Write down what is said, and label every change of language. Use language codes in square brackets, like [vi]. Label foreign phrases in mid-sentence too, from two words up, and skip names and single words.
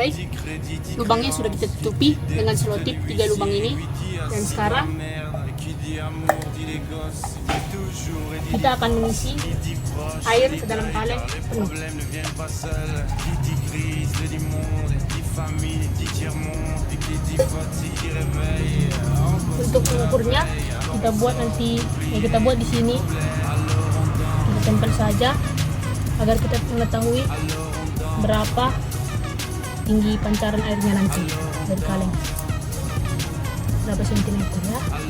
[id] Baik, [fr] dit crédit dit [id] lubangnya sudah kita tutupi dengan selotip 3 lubang ini, dan sekarang [fr] merde, qui dit amour dit les gosses, dit toujours et dit [id] kita akan mengisi air ke dalam kaleng penuh. [fr] problème ne vient pas seul, qui dit crise dit monde, dit famille dit tiers-monde, et qui dit fatigue dit réveil. [id] Untuk mengukurnya kita buat di sini, kita tempel saja agar kita mengetahui berapa tinggi pancaran airnya nanti dari kaleng, berapa sentimeter, ya.